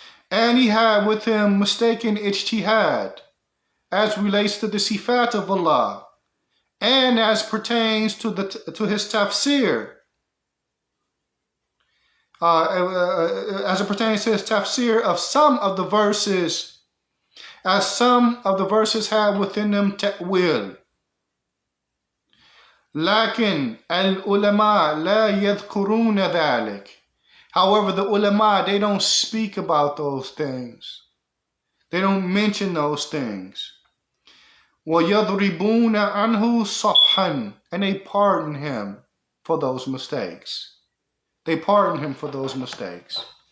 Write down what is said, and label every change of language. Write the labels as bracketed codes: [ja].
[en] And he had with him mistaken ijtihad as relates to the sifat of Allah and as pertains to his tafsir. As it pertains to his tafsir of some of the verses, as some of the verses have within them ta'wil. [ar] لكن العلماء لا يذكرون ذلك. [en] However, the ulama, they don't speak about those things. They don't mention those things. [ar] وَيَضْرِبُونَ عَنْهُ صَفْحًا. [en] And they pardon him. for those mistakes. They pardon him for those mistakes.